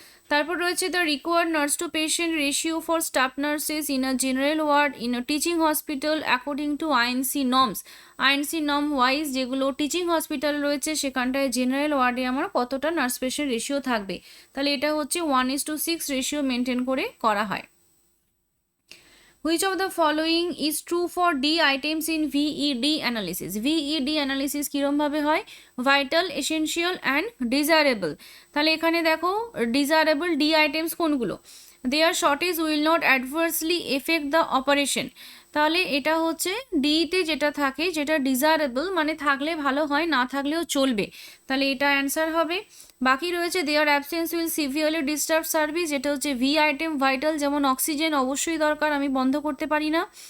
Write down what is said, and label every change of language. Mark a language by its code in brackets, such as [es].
[bn] তারপর রয়েছে [en] The required nurse to patient ratio for staff nurses in a general ward in a teaching hospital according to INC norms. [bn] INC norm wise যেগুলো teaching hospital রয়েছে সেখানটায় general ওয়ার্ডে আমার কতটা nurse patient ratio থাকবে, তাহলে এটা হচ্ছে 1:6 রেশিও মেনটেন করে করা হয়। [en] Which of the following is true for D items in VED analysis? [bn] VED analysis কিরম ভাবে হয়? [en] Vital, essential and desirable। [bn] তাহলে এখানে দেখো desirable D items কোনগুলো? [en] Their shortage will not adversely affect the operation। [bn] তাহলে এটা হচ্ছে ডিতে যেটা থাকে, যেটা ডিজায়ারেবল মানে থাকলে ভালো হয়, না থাকলেও চলবে, তাহলে এটা অ্যান্সার হবে। বাকি রয়েছে [en] their absence will severely disturb service, [bn] এটা হচ্ছে ভি আইটেম ভাইটাল, যেমন অক্সিজেন অবশ্যই দরকার, আমি বন্ধ করতে পারি না।